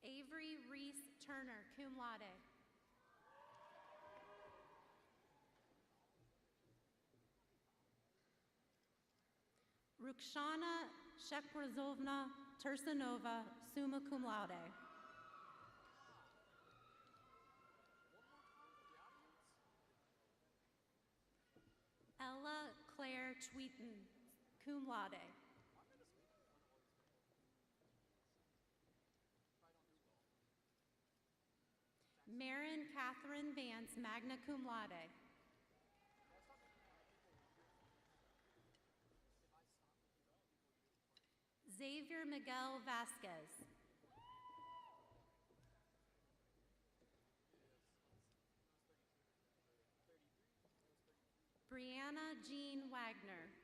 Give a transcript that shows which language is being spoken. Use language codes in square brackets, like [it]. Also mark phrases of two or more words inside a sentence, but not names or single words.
[en] Avery Reese Turner, [la] cum laude. Rukshana Shekrazovna Tursanova, summa cum laude. Ella Claire Tweeton, cum laude. Marin Catherine Vance, magna cum laude. [en] Xavier Miguel Vasquez. Brianna Jean Wagner.